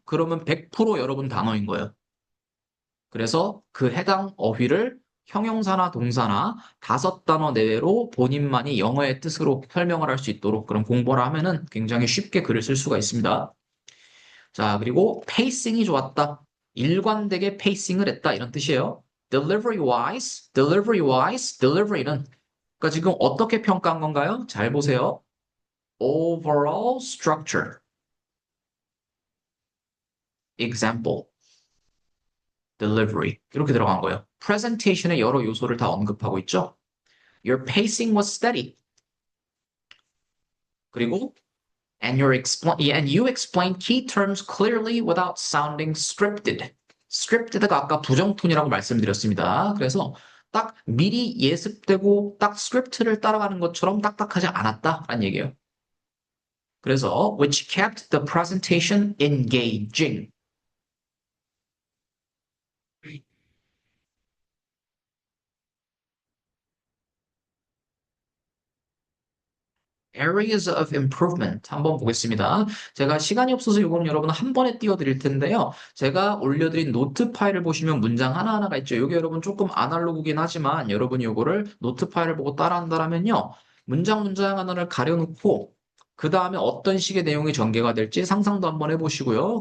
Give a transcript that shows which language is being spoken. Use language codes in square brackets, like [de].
[ko] 그러면 100% 여러분 단어인 거예요. 그래서 그 해당 어휘를 형용사나 동사나 5단어 내외로 본인만이 영어의 뜻으로 설명을 할 수 있도록 그런 공부를 하면은 굉장히 쉽게 글을 쓸 수가 있습니다. 자, 그리고 페이싱이 좋았다. 일관되게 페이싱을 했다. 이런 뜻이에요. [en] delivery wise, delivery wise, [ko] delivery는 그러니까 지금 어떻게 평가한 건가요? 잘 보세요. [en] overall structure, example, delivery [ko] 이렇게 들어간 거예요. presentation의 여러 요소를 다 언급하고 있죠. [en] Your pacing was steady. [ko] 그리고 [en] and you explained key terms clearly without sounding scripted. [ko] scripted가 아까 부정톤이라고 말씀드렸습니다. 그래서 딱 미리 예습되고 딱 스크립트를 따라가는 것처럼 딱딱하지 않았다라는 얘기예요. [en] 그래서 which kept the presentation engaging. Areas of improvement [ko] 한번 보겠습니다. 제가 시간이 없어서 이건 여러분 한 번에 띄워드릴 텐데요. 제가 올려드린 노트 파일을 보시면 문장 하나하나가 있죠. 이게 여러분 조금 아날로그긴 하지만 여러분이 이거를 노트 파일을 보고 따라한다면요. 문장 하나를 가려놓고 그 다음에 어떤 식의 내용이 전개가 될지 상상도 한번 해보시고요.